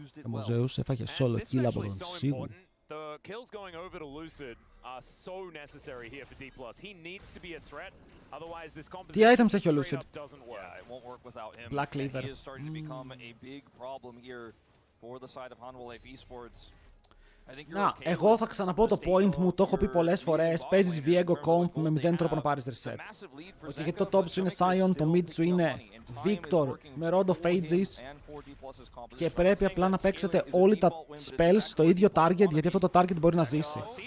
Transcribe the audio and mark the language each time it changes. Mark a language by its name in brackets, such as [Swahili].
[Greek] Ο Zeus έφαγε solo kill από τον Σίγου. [English] The kills going over to Lucid are so necessary here for D+. He needs to be a threat, otherwise this composition [Greek] Τι items έχει ο Lucid? [English] doesn't work. Yeah, it won't work without him. Black Leather. He is starting to become a big problem here for the side of Hanwha Life Esports. [Greek] Να, εγώ θα ξαναπώ το point μου, το έχω πει πολλές φορές. Παίζεις Viego Comp με 0 τρόπο να πάρεις reset. Όχι, γιατί το top σου είναι Sion, το mid σου είναι Victor με Rod of Ages και πρέπει απλά να παίξετε όλοι τα spells στο ίδιο target, γιατί αυτό το target μπορεί να ζήσει.